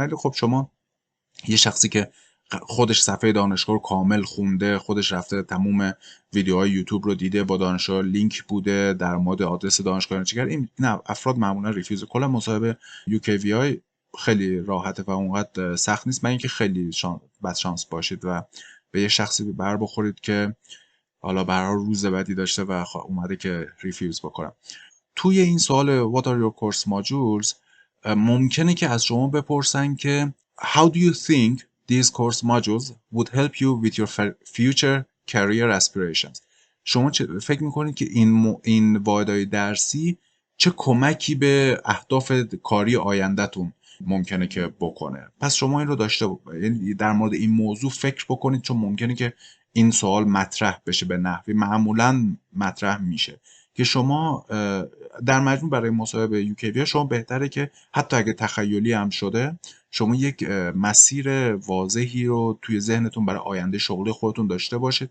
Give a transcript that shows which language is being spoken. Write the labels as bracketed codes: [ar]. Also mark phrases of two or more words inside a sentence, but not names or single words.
[fa] ولی خب شما یه شخصی که خودش صفحه دانشگاه رو کامل خونده، خودش رفته تموم ویدیوهای یوتیوب رو دیده، با دانشگاه لینک بوده در مورد آدرس دانشگاه چیکار، این نه افراد معمولا ریفیوز. کلا مصاحبه UKVI خیلی راحته و اونقدر سخت نیست، من اینکه خیلی بد شانس باشید و به یه شخصی بر بخورید که حالا برای روز بعدی داشته و اومده که ریفیوز بکنم. توی این سوال [en] What are your course modules [fa] ممکنه که از شما بپرسن که [en] How do you think these course modules would help you with your future career aspirations؟ [fa] شما فکر میکنید که این واحدهای درسی چه کمکی به اهداف کاری آیندهتون ممکنه که بکنه؟ پس شما این رو یعنی در مورد این موضوع فکر بکنید، چون ممکنه که این سوال مطرح بشه، به نحوی معمولا مطرح میشه که شما در مجموع برای مصاحبه UKVI شما بهتره که حتی اگه تخیلی هم شده، شما یک مسیر واضحی رو توی ذهنتون برای آینده شغلی خودتون داشته باشید.